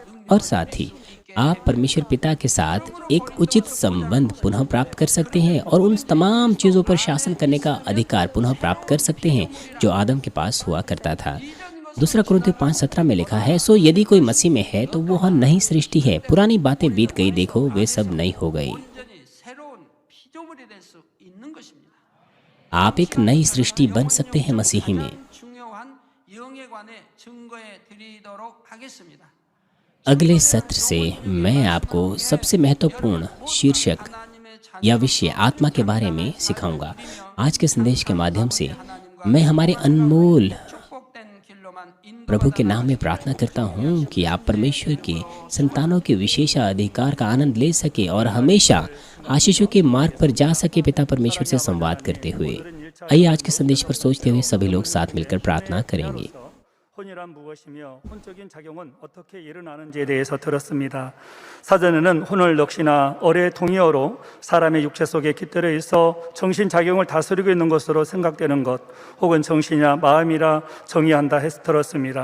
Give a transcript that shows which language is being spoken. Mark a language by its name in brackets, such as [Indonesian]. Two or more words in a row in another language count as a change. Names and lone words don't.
[Hindi] और साथ ही आप परमेश्वर पिता के साथ एक उचित संबंध पुनः प्राप्त कर सकते हैं और उन तमाम चीज़ों पर शासन करने का अधिकार पुनः प्राप्त कर सकते हैं जो आदम के पास हुआ करता था। दूसरा कुरिन्थियों 5:17 में लिखा है, सो यदि कोई मसीह में है तो वह नई सृष्टि है, पुरानी बातें बीत गई, देखो वे सब नई हो गई। [Korean] 완전히 새로운 피조물이 될 수 있는 것입니다. [Hindi] आप एक नई सृष्टि बन सकते हैं मसीही में। [Korean] 중요한 영에 관해 증거해 드리도록 하겠습니다. [Hindi] अगले सत्र से मैं आपको सबसे महत्वपूर्ण शीर्षक या विषय आत्मा के बारे में सिखाऊंगा। आज के संदेश के माध्यम से मैं हमारे अनमोल [Korean] 축복된 길로만 [Hindi] प्रभु के नाम में प्रार्थना करता हूँ कि आप परमेश्वर के संतानों के विशेष अधिकार का आनंद ले सके और हमेशा आशीषों के मार्ग पर जा सके पिता परमेश्वर से संवाद करते हुए। आइए आज के संदेश पर सोचते हुए सभी लोग साथ मिलकर प्रार्थना करेंगे। [Korean] 혼이란 무엇이며 혼적인 작용은 어떻게 일어나는지에 대해서 들었습니다. 사전에는 혼을 넋이나 어뢰 동의어로 사람의 육체 속에 깃들어 있어 정신 작용을 다스리고 있는 것으로 생각되는 것, 혹은 정신이나 마음이라 정의한다 해서 들었습니다.